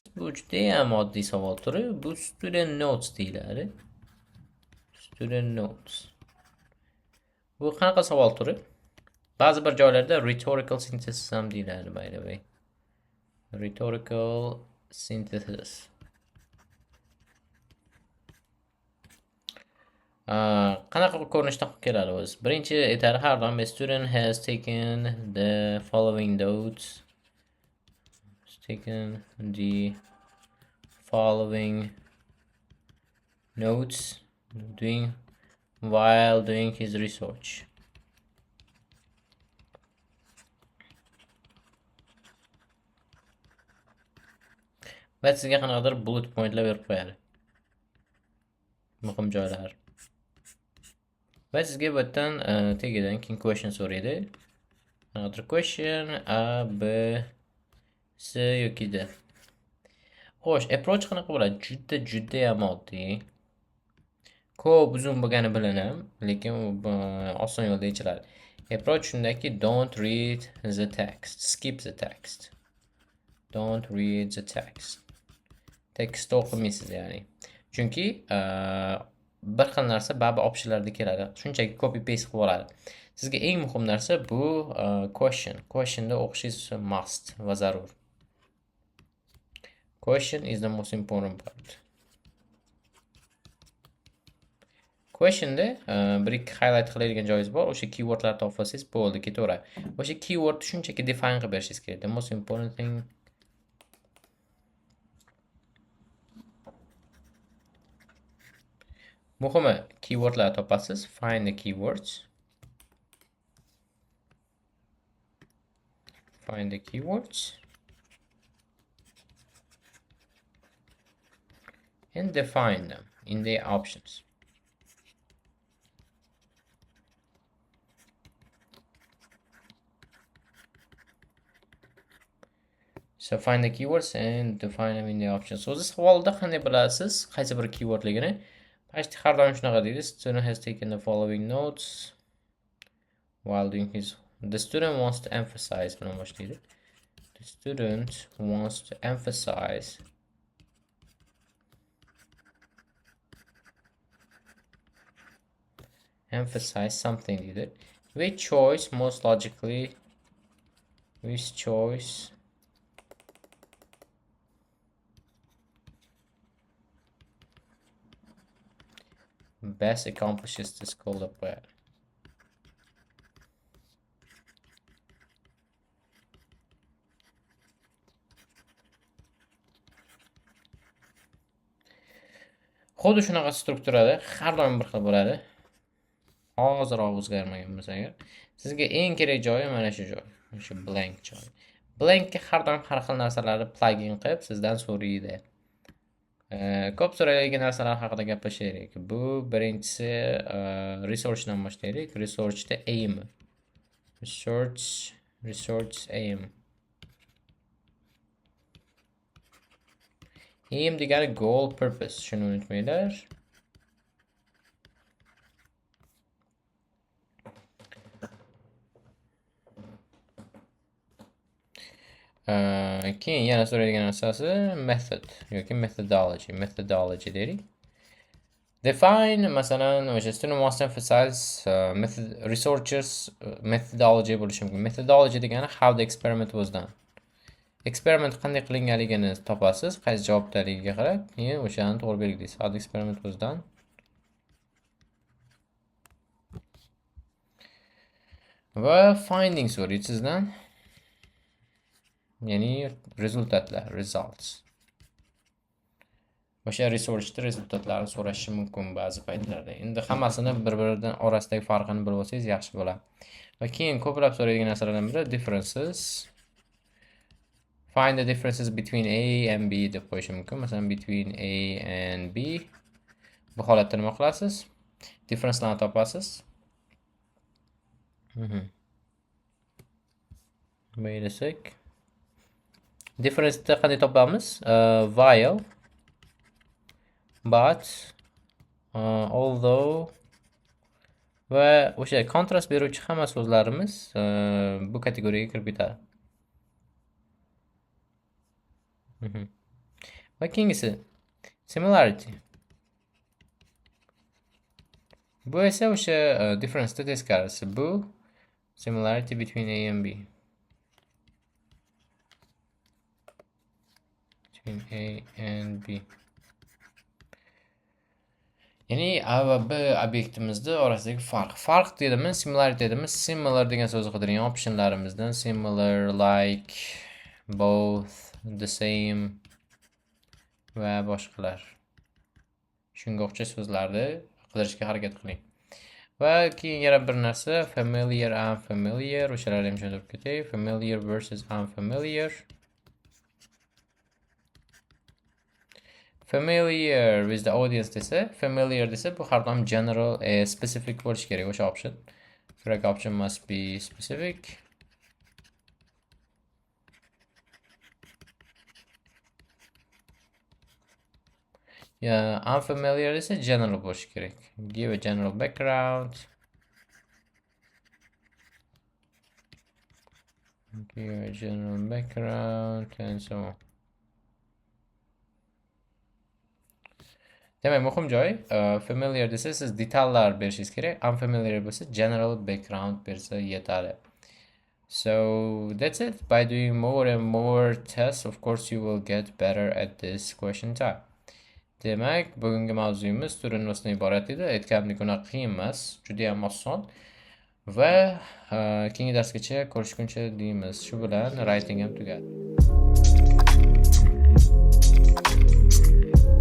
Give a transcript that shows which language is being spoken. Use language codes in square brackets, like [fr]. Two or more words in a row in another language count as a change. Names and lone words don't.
[uz] bu judayam oddiy savol turi. Bu [en] student notes [uz] deyiladi. [en] Student notes. [uz] Bu qanaqa savol turi? Ba'zi bir joylarda [en] rhetorical synthesis [uz] ham deyiladi, [en] by the way. Rhetorical synthesis. [uz] Qanaqa ko'rinishda keladi o'zi? Birinchi aytadi, har doim [en] a student has taken the following notes. Taken the following notes while doing his research. [uz] Va sizga qanaqadir [en] bullet pointlar [uz] berib qo'yadi. Muhim joylar. Va sizga bu yerdan tegidan keyin question so'raydi. [en] Another question A, [uz] B, C yoki D. Xo'sh, approach qanaqa bo'ladi? Juda ham oddiy. Ko'p uzun bo'lgani bilinam, lekin oson yo'lda yechiladi. Approach shundaki, [en] don't read the text, skip the text. Don't read the text. [uz] Tekstni o'qimaysiz, ya'ni. Chunki bir xil narsa baribir optionlarda keladi. Shunchaki [en] copy paste [uz] qilib oladi. Sizga eng muhim narsa bu question. Questionda o'qishingiz must va zarur. [en] Question is the most important part. [uz] Questionda bir ikki highlight qiladigan joyingiz bor. O'sha keywordlarni topib olsangiz bo'ldi, ketaveradi. O'sha keywordni shunchaki define qilib berishingiz kerak. [en] The most important thing [uz] muhimi keywordlarni topasiz. [en] Find the keywords. Find the keywords. And define them in the options. So find the keywords and define them in the options. So this [uz] savolda qanday bilasiz qaysi bir keywordligini? Почти har doim shunaqa deydi. [en] Student has taken the following notes while doing his. The student wants to emphasize [uz] bilan boshlaydi. [en] The student wants to emphasize something deydi. Which choice most logically? Which choice best accomplishes this goal of prayer? [uz] Xuddi shunaqa strukturada har doim bir xil bo'ladi. Hozirroq o'zgarmagan bo'lsa agar, sizga eng kerak joyi mana shu joy, o'sha blank joy. Blankga har doim har xil narsalarni plugin qilib sizdan so'raydi. Ko'p so'raydigan narsalar haqida gaplashaylik. Bu birinchisi researchdan boshlaylik. Researchda aim. [en] Research aim. [uz] Aim degani [en] goal, purpose. [uz] Shuni unutmanglar. Keyin yana so'raydigan narsasi method yoki methodology deylik. [en] Define, [uz] masalan, o'sha [en] student wants to emphasize researchers methodology [uz] bo'lishi mumkin. [en] Methodology degani how the experiment was done. [uz] Experiment qanday qilinganligini topasiz, qaysi javobdaligiga qarab, keyin o'shani to'g'ri belgilaysiz. [en] How the experiment was done. [uz] Va findings so'raydi sizdan. Ya'ni rezultatlar, results. O'sha researchda rezultatlarni so'rashi mumkin ba'zi paytlarda. Endi hammasini bir-biridan orasidagi farqini bilib olsangiz yaxshi bo'ladi. Va keyin ko'plab so'raydigan narsalardan biri differences. [en] Find the differences between A and B [uz] deb qo'yish mumkin. Masalan, [en] between A and B. [uz] Bu holatda nima qilasiz? Differencelarni topasiz. [en] Wait a sec. [uz] Difference'ni qanday topamiz? [en] While, but, although [uz] va o'sha kontrast beruvchi hamma so'zlarimiz bu kategoriyaga kirib ketadi. Va keyingisi similarity. Bu esa o'sha difference'da teskarisi. [en] Bu similarity between A and B. Between A and B. [uz] Ya'ni A va B obyektimizda orasidagi farq. Farq dedimi, similarity dedimi, similar degan so'zni qidirgan optionlarimizdan [en] similar, like, both, the same [uz] va boshqalar. Shunga o'xshash so'zlarni qidirishga harakat qiling. Va keyin yana bir narsa [en] familiar, unfamiliar, [uz] o'shalarni ham tushuntirib ketay. [en] Familiar versus unfamiliar. Familiar with the audience [uz] desa, familiar desa bu har doim [en] general, specific [uz] bo'lishi kerak o'sha option. [en] Correct option must be specific. [uz] Unfamiliar desa general bo'lishi kerak. [en] Give a general background. Give a general background and so on. [uz] Demak, muhim joy, familiar desa siz detallar berishingiz kerak, unfamiliar bo'lsa [en] general background [uz] bersa yetadi. [en] So that's it. By doing more and more tests, of course, you will get better at this question type. [uz] Demak, bugungi mavzuyimiz turinmasdan iborat edi. Aytganimdek, unaqa qiyin emas, juda ham oson. Va keyingi darsgacha ko'rishguncha deymiz. Shu bilan writing ham tugadi.